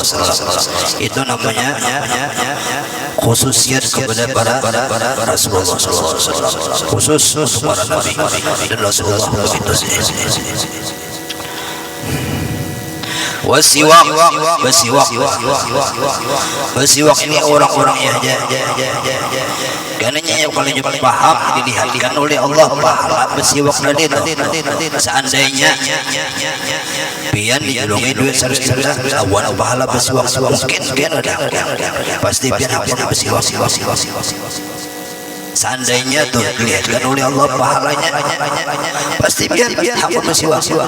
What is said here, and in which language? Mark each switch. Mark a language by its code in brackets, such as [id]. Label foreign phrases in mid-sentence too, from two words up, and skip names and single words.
[id] Itu namanya khususiyat kepada para Rasulullah SAW, khusus para Nabi dan Rasulullah begitu. Bersiwak ini orang-orang ya karena yang paling paham dilihatkan oleh Allah pahala bersiwak tadi itu. Seandainya [bjn] pian dijulungi duit [id] 100 juta awan pahala bersiwak mungkin ada pasti pian apa bersiwak. Seandainya tuh dilihatkan oleh Allah pahalanya pasti pian apa bersiwak.